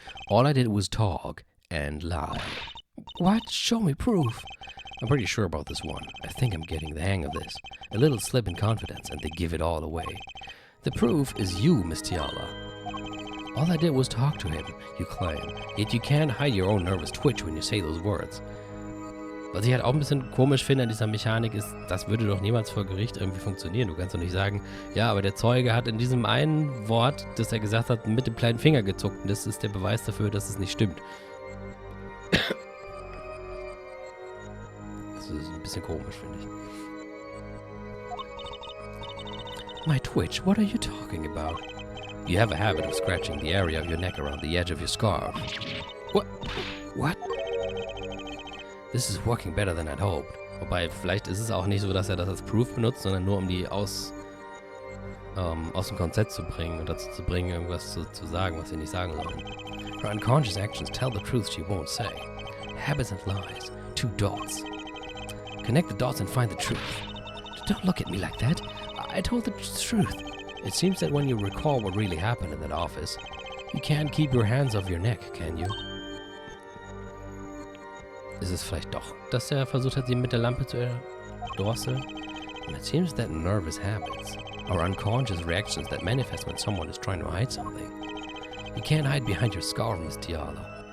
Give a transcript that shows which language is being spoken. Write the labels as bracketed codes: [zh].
[en] All I did was talk and lie. What? Show me proof. I'm pretty sure about this one. I think I'm getting the hang of this. A little slip in confidence and they give it all away. The proof is you, Miss Tiala. All I did was talk to him, you claim. Yet you can't hide your own nervous twitch when you say those words. [de] Was ich halt auch ein bisschen komisch finde an dieser Mechanik ist, das würde doch niemals vor Gericht irgendwie funktionieren. Du kannst doch nicht sagen, ja, aber der Zeuge hat in diesem einen Wort, das er gesagt hat, mit dem kleinen Finger gezuckt. Und das ist der Beweis dafür, dass es nicht stimmt. Das ist ein bisschen komisch, finde ich. [en] My twitch, what are you talking about? You have a habit of scratching the area of your neck around the edge of your scarf. What? This is working better than I'd hoped. [de] Wobei, vielleicht ist es auch nicht so, dass er das als Proof benutzt, sondern nur um die aus dem Konzept zu bringen und dazu zu bringen, irgendwas zu sagen, was sie nicht sagen sollen. [en] Her unconscious actions tell the truth she won't say. Habits and lies. 2 dots. Connect the dots and find the truth. Don't look at me like that. I told the truth. It seems that when you recall what really happened in that office, you can't keep your hands off your neck, can you? [de] Ist es vielleicht doch, dass er versucht hat, sie mit der Lampe zu erdrosseln? [en] And it seems that nervous habits are unconscious reactions that manifest when someone is trying to hide something. You can't hide behind your scarf, Miss Tiala.